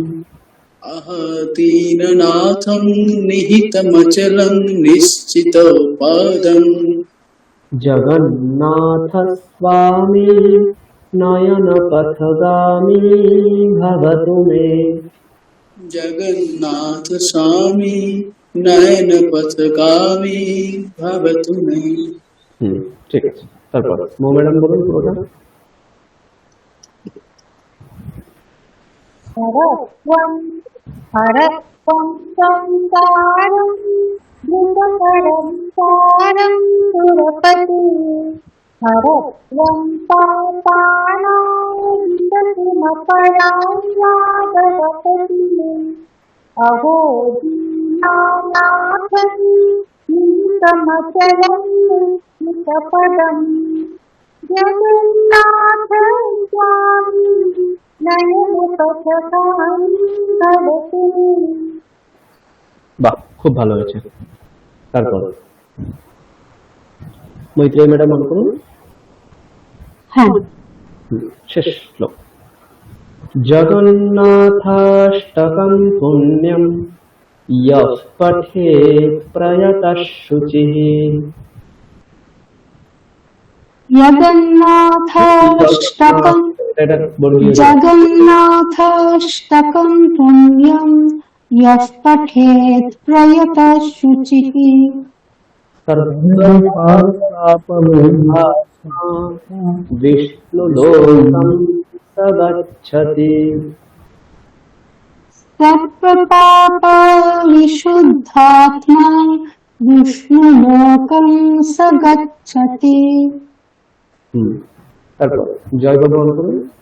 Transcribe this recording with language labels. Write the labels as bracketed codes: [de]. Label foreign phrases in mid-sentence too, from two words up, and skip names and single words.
[sa] अहदीननाथं निहितमचलं निश्चितपदम्। जगन्नाथ स्वामी नयन पथगामी भवतु मे। जगन्नाथ स्वामी नयन पथगामी भवतु मे। [bn] ঠিক আছে। তারপর মো ম্যাডাম বলুন পুরোটা। [sa] हरत्वं संसारं द्रुततरं सुरपते। हरत्वं पापानां विततिमपरायादवपते। अहो दीनानाथं निहितमचलं निश्चितपदम्। जगन्नाथ स्वामी नयन पथगामी भवतु मे। [bn] বাহ, খুব ভালো হয়েছে। তারপর মৈত্রেয়ী ম্যাডাম মনে করুন। হ্যাঁ। শেষ শ্লোক। [sa] জগন্নাথাষ্টকং পুণ্যম ইয়ঃ পঠেৎ প্রয়তঃ শুচিঃ। জগন্নাথাষ্টকং [bn] এটা বর্গীয়। [sa] জগন্নাথাষ্টকং পুণ্যম ইয়ঃ পঠেৎ প্রয়তঃ শুচিঃ। বিষ্ণুলোকং স গচ্ছতি। সর্বপাপবিশুদ্ধাত্মা বিষ্ণুলোকং স গচ্ছতি। [bn] তারপর জয় ভগবান করুন।